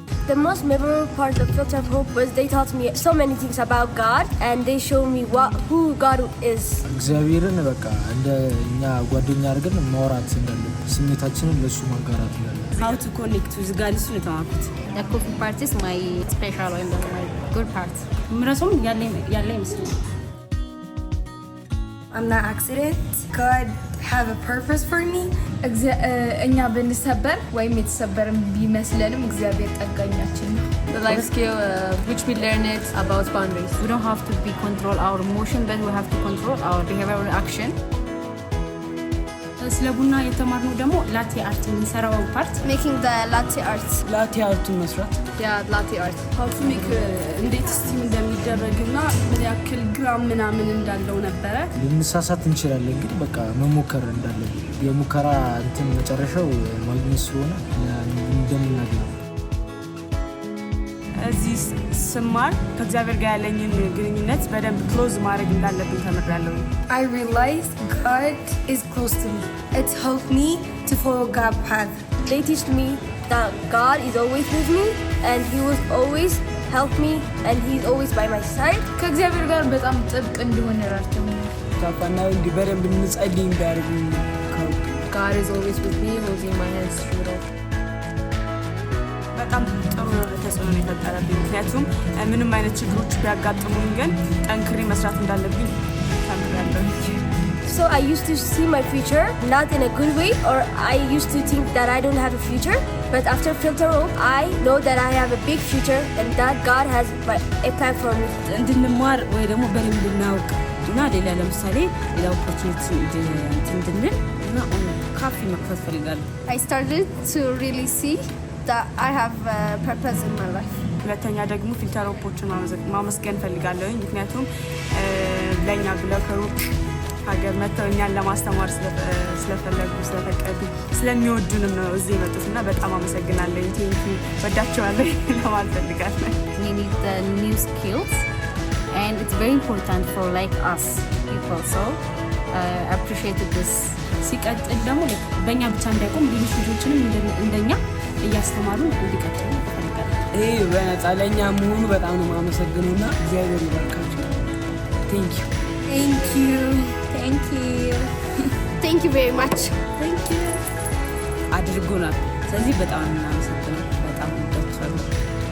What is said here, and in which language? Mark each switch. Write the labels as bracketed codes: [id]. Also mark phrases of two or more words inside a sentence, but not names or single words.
[en] The most memorable part of Filter of Hope was they taught me so many things about God and they showed me who God is. [am] እግዚአብሔርን በቃ እንደኛ ጓደኛ አድርገን ማውራት እንዳለብን ስሜታችንን ለሱ ማጋራት እንዳለብን [en] how to connect with God is የተማርኩት። The coffee part is my special and my good part. [am] ምራሱም ያለ ይመስላል። [en] I'm not accident. God have a purpose for me. [am] እኛ ብንሰበር ወይም የተሰበረን ቢመስለንም እግዚአብሔር ጠጋኛችን ነው። [en] The life skill which we learn it about boundaries. We don't have to be control our emotion, but we have to control our behavior or action. [am] ስለ ቡና የተማርነው ደግሞ [en] latte art [am] የምንሰራው ፓርት [en] Making the latte art. latte art [am] መስራት [en] Yeah, latte art. How to make [am] እንዴት ስቲም እንደሚደረግና ምን ያክል ግራም ምናምን እንዳለው ነበረ። ልንሳሳት እንችላለን ግን በቃ መሞከር እንዳለብን የሙከራ እንትን መጨረሻው ማግኘት ስለሆነ እንደምናገኝ እዚህ ስማር ከእግዚአብሔር ጋር ያለኝን ግንኙነት በደንብ ክሎዝ ማድረግ እንዳለብኝ ተምሬያለሁ። [en] I realized God is close to me. It helped me to follow God's path. They teach me that God is always with me and he will always help me and he's always by my side. [am] ከእግዚአብሔር ጋር በጣም ጥብቅ እንደሆነ ረድቶኛል። ታፋናው እንዲበረም እንጸልይ እንዳርጉ [en] God is always with me, holding my hands through it. [am] በጣም ጥሩ ተጽዕኖ የፈጠረብኝ ምክንያቱም ምንም አይነት ችግሮች ቢያጋጥሙኝ ግን ጠንክሬ መስራት እንዳለብኝ ተምሬያለሁ። [en] So I used to see my future not in a good way or I used to think that I don't have a future, but after Filter Hope I know that I have a big future and that God has a plan for me. [am] እንድንማር ወይ ደግሞ በደንብ እንድናውቅ እና ሌላ ለምሳሌ ሌላ ኦፖርቹኒቲ እንድንል እና ካፌ መክፈት ፈልጋለሁ። [en] I started to really see that I have a purpose in my life. [am] ሁለተኛ ደግሞ ፊልተር ሆፖችን ማመስገን ፈልጋለሁ ምክንያቱም ለኛ ብለው ከሩቅ ሀገር መጥተው እኛን ለማስተማር ስለፈለጉ ስለፈቀዱ ስለሚወዱንም ነው እዚህ የመጡትና በጣም አመሰግናለሁ። ቴንኪ ወዳቸዋለሁ ለማለት ፈልጋለሁ። [en] We need the new skills and it's very important for like us people, so I appreciated this. [am] ሲቀጥል ደግሞ በእኛ ብቻ እንዳይቆም ሌሎች ልጆችንም እንደኛ እያስተማሩ እንዲቀጥሉ እፈልጋለሁ። ይሄ በነፃ ለእኛ መሆኑ በጣም ነው የማመሰግነውና እግዚአብሔር ይባርካችሁ። [en] thank you Thank you. Thank you. Thank you very much. Thank you. [am] አድርጎናል። ስለዚህ በጣም እናመሰግናለን። በጣም ወዳችኋለሁ።